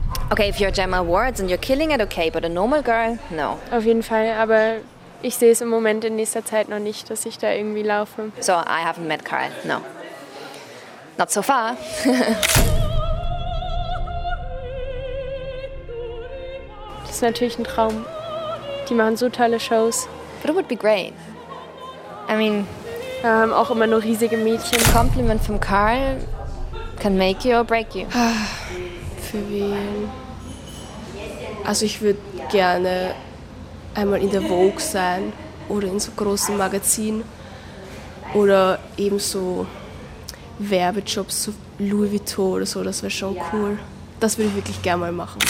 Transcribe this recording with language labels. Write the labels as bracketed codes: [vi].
[en] Okay, if you're Gemma Ward's and you're killing it, okay, but a normal girl, no. [de] Auf jeden Fall, aber ich sehe es im Moment in nächster Zeit noch nicht, dass ich da irgendwie laufe. [en] So, I haven't met Karl, no. Not so far. [de] Das ist natürlich ein Traum. Die machen so tolle Shows. [en] But it would be great. I mean, [de] da haben auch immer nur riesige Mädchen. [en] A compliment from Karl can make you or break you. [de] Für wen? Also ich würde gerne einmal in der Vogue sein oder in so großen Magazinen oder eben so Werbejobs, so Louis Vuitton oder so, das wäre schon cool. Das würde ich wirklich gerne mal machen.